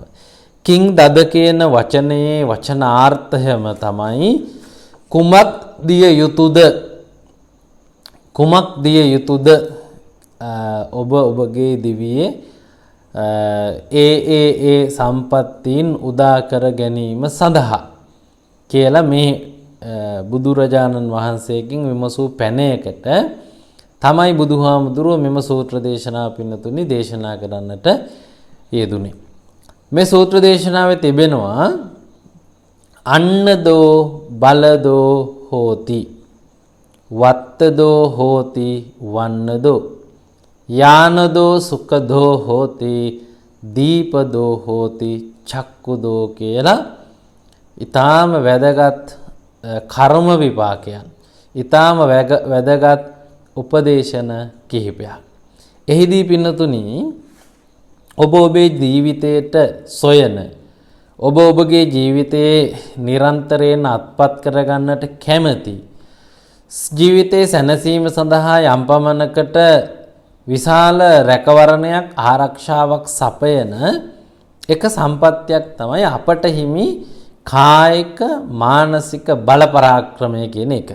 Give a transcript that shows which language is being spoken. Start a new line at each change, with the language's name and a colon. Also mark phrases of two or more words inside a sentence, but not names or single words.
Sinhala: කිං දද කියන වචනයේ වචනාර්ථයම තමයි කුමක් දිය යුතුද, කුමක් දිය යුතුද ඔබ ඔබගේ දිවියේ ඒ සම්පත්තීන් උදා කර ගැනීම සඳහා කියලා මේ බුදුරජාණන් වහන්සේගෙන් විමසූ පැනයකට තමයි බුදුහාමුදුරුවෝ මෙම සූත්‍ර දේශනාව පින්නතුනි දේශනා කරන්නට යෙදුනේ. මේ සූත්‍ර දේශනාවේ තිබෙනවා
Pali: අන්නදෝ බලදෝ හෝති, වත්තදෝ හෝති වන්නදෝ, යානදෝ සුඛදෝ හෝති, දීපදෝ හෝති චක්කුදෝ
Sinhala: කියලා ඊටාම වැදගත් කර්ම විපාකයන්, ඊටාම වැදගත් උපදේශන කිහිපයක්. එහිදී පින්නතුනි ඔබ ඔබේ ජීවිතයට සොයන, ඔබ ඔබගේ ජීවිතයේ නිරන්තරයෙන් අත්පත් කරගන්නට කැමැති, ජීවිතයේ සැනසීම සඳහා යම් පමණකට විශාල රැකවරණයක් ආරක්ෂාවක් සපයන එක සම්පත්තියක් තමයි අපට හිමි කායික මානසික බල පරාක්‍රමය කියන එක.